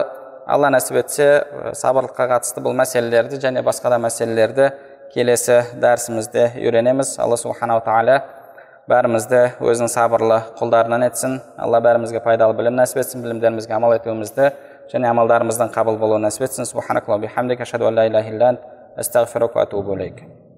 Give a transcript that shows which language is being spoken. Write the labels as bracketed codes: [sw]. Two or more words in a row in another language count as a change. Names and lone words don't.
[kk] Алла нәсіп етсе, сабырлыққа қатысты бұл мәселелерді және басқа да мәселелерді келесі дәрісімізде үйренеміз. Алла [ar] سبحانه تعالى [kk] бәрімізді өзінің сабырлы құлдарынан етсін. Алла бәрімізге пайдалы білім нәсіп етсін, білімдерімізге амал етуімізді және амалдарымыздың қабыл болуын нәсіп етсін. [ar] سبحانك اللهم بحمدك، أشهد أن لا إله إلا أنت، أستغفرك وأتوب إليك.